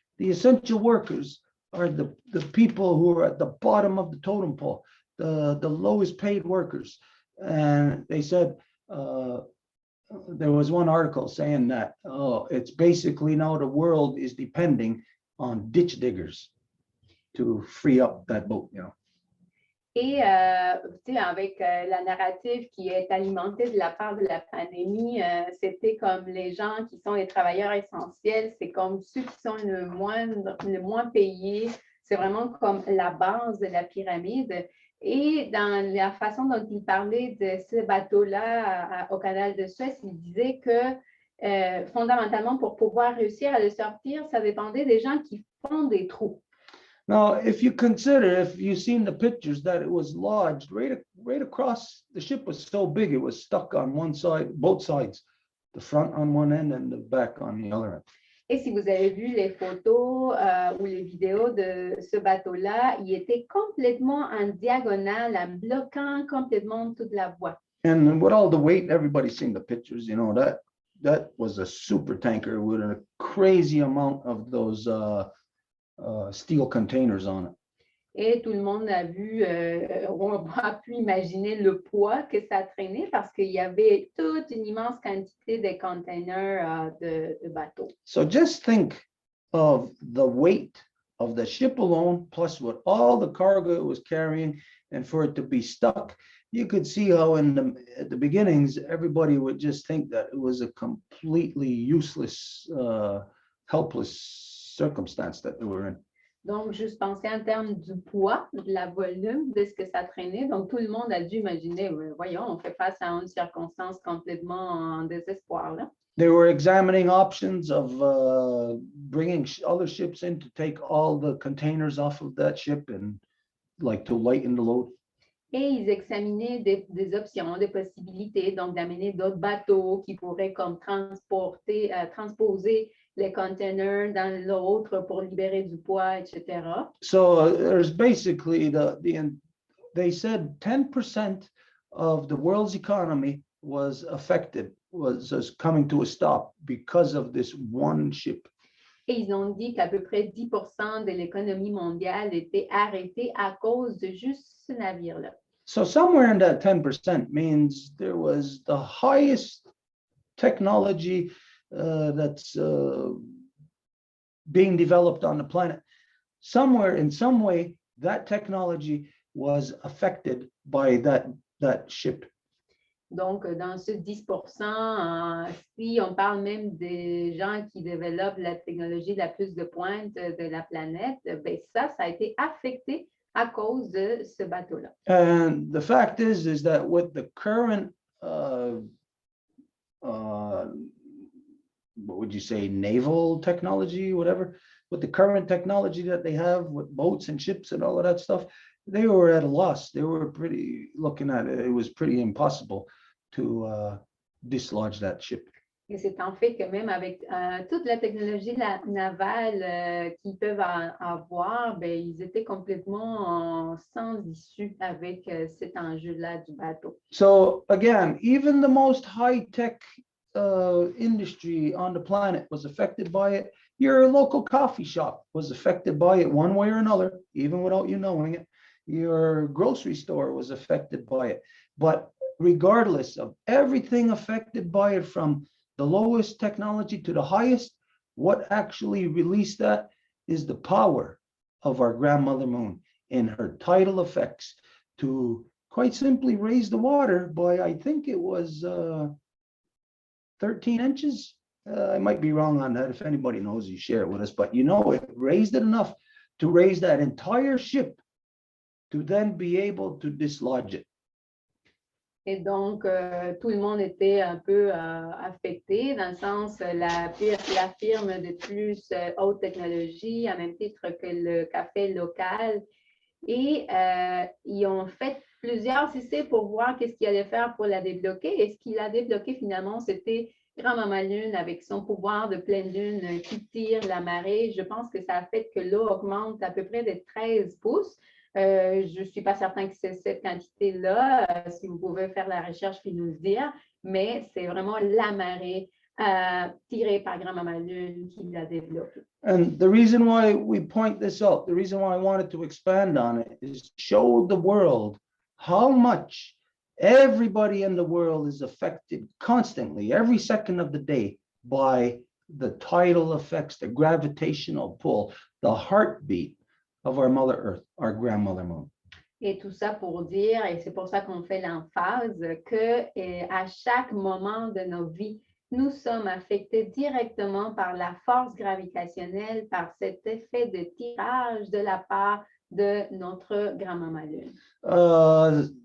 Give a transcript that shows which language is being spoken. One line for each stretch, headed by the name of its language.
English: The essential workers are the people who are at the bottom of the totem pole, the lowest paid workers. And they said, there was one article saying that it's basically now the world is depending on ditch diggers to free up that boat, you know.
French: Et avec la narrative qui est alimentée de la part de la pandémie, c'était comme les gens qui sont les travailleurs essentiels, c'est comme ceux qui sont le moins payés, c'est vraiment comme la base de la pyramide. Et dans la façon dont il parlait de ce bateau-là au canal de Suez, il disait que fondamentalement, pour pouvoir réussir à le sortir, ça dépendait des gens qui font des trous.
English: Now, if you consider, if you've seen the pictures, that it was lodged right across, the ship was so big, it was stuck on one side, both sides, the front on one end and the back on the other end.
French: Et si vous avez vu les photos ou les vidéos de ce bateau-là, il était complètement en diagonale, en bloquant complètement toute la voie.
English: And with all the weight, everybody's seen the pictures, you know, that was a super tanker with a crazy amount of those steel containers on it.
French: Et tout le monde a vu, on a pu imaginer le poids que ça traînait parce qu'il y avait toute une immense quantité de containers de bateaux.
English: So just think of the weight of the ship alone, plus with all the cargo it was carrying, and for it to be stuck. You could see how at the beginnings, everybody would just think that it was a completely useless, helpless circumstance that they were in.
French: Donc, juste penser en termes du poids, de la volume, de ce que ça traînait. Donc, tout le monde a dû imaginer, voyons, on fait face à une circonstance complètement en désespoir, là.
English: They were examining options of bringing other ships in to take all the containers off of that ship and like to lighten the load.
French: Et ils examinaient des options, des possibilités, donc d'amener d'autres bateaux qui pourraient comme transposer les containers dans l'autre pour libérer du poids, etc.
English: So there's basically they said 10% of the world's economy was affected, was coming to a stop because of this one ship.
French: Et ils ont dit qu'à peu près 10% de l'économie mondiale était arrêtée à cause de juste ce navire-là.
English: So somewhere in that 10% means there was the highest technology that's being developed on the planet. Somewhere, in some way, that technology was affected by that ship.
French: Donc, dans ce 10%, si on parle même des gens qui développent la technologie la plus de pointe de la planète, ben ça a été affecté à cause de ce bateau-là.
English: And the fact is that with the current, what would you say, naval technology, whatever, with the current technology that they have with boats and ships and all of that stuff, they were at a loss. They were looking at it, it was pretty impossible to dislodge that ship.
French: Et c'est en fait que même avec toute la technologie navale qu'ils peuvent avoir, ben, ils étaient complètement sans issue avec cet enjeu-là du bateau.
English: So again, even the most high-tech industry on the planet was affected by it. Your local coffee shop was affected by it one way or another, even without you knowing it. your grocery store was affected by it. But regardless of everything affected by it, from the lowest technology to the highest, what actually released that is the power of our grandmother moon in her tidal effects to quite simply raise the water by, I think it was 13 inches. I might be wrong on that. If anybody knows, you share it with us. But it raised it enough to raise that entire ship to then be able to dislodge it.
French: Et donc, tout le monde était un peu affecté, dans le sens, la firme de plus haute technologie, à même titre que le café local. Et ils ont fait plusieurs essais pour voir qu'est-ce qu'il allait faire pour la débloquer. Et ce qu'il a débloqué finalement, c'était Grand-Maman Lune avec son pouvoir de pleine lune qui tire la marée. Je pense que ça a fait que l'eau augmente à peu près de 13 pouces. Je ne suis pas certain que c'est cette quantité-là, si vous pouvez faire la recherche puis nous le dire, mais c'est vraiment la marée tirée par Grand-Maman Lune qui l'a développée.
English: And the reason why we point this out, the reason why I wanted to expand on it, is show the world how much everybody in the world is affected constantly, every second of the day, by the tidal effects, the gravitational pull, the heartbeat of our Mother Earth, our grandmother moon.
French: Et tout ça pour dire, et c'est pour ça qu'on fait l'emphase, que à chaque moment de nos vies, nous sommes affectés directement par la force gravitationnelle, par cet effet de tirage de la part de notre grand-maman Lune.